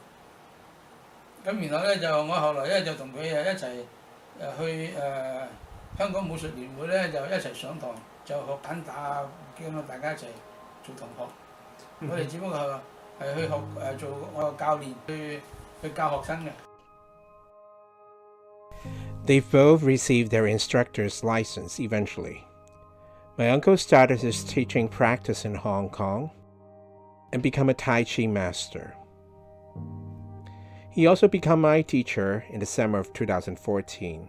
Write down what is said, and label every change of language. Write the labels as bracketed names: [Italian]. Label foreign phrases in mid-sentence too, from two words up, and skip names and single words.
[Cantonese] 咁然後咧就我後來咧就同佢一齊去香港武術聯會咧就一齊上堂，就學簡打啊，咁啊大家一齊做同學。我哋只不過係去學做我個教練去教學生嘅。 [English] They both received their instructor's license eventually. My uncle started his teaching practice in Hong Kong and became a Tai Chi master. He also became my teacher in the summer of 2014.